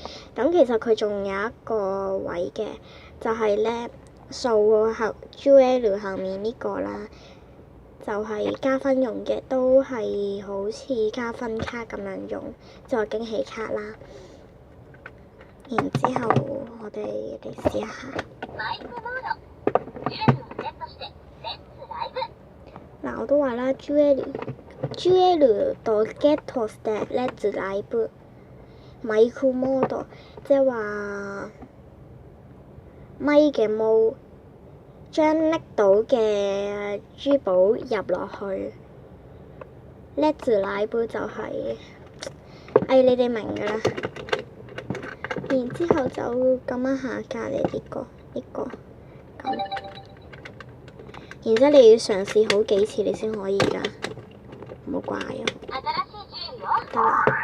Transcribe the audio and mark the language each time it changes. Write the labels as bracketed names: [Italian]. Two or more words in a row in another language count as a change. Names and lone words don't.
[Cantonese] 咁其實佢仲有一個位嘅，就係咧數後 JL 後面呢個啦，就係加分用嘅，都係好似加分卡咁樣用，就係驚喜卡啦。然之後我哋嚟試一下。 [Japanese] 嗱， [Cantonese] 我都話啦 [Japanese] ，JL とゲットしてレッツライブマイクモード， [Cantonese] 即係話咪嘅模，將拎到嘅珠寶入落去。レッツライブ就係、你哋明㗎啦。然之後就撳一下隔離呢個咁。然之後你要嘗試好幾次你先可以㗎，唔好怪啊。得啦。